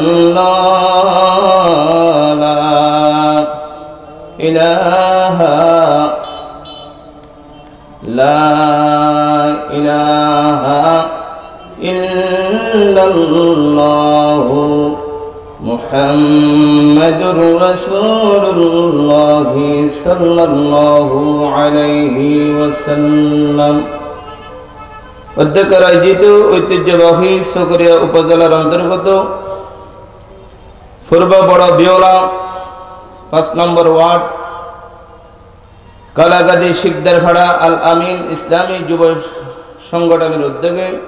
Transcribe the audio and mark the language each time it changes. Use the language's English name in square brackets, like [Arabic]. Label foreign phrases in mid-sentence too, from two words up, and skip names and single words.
[Arabic] اللہ لا الہ لا الہ الا اللہ محمد رسول اللہ صلی اللہ علیہ وسلم [Bangla] অধ্যক্ষ আয়োজিত ঐতিহ্যবাহী সকরিয়া উপজেলার অন্তর্গত পূর্ব বড় বিওলা ৫ নম্বর ওয়ার্ড কালাগাদি শিকদারপাড়া আল আমিন ইসলামী যুব সংগঠনের উদ্যোগে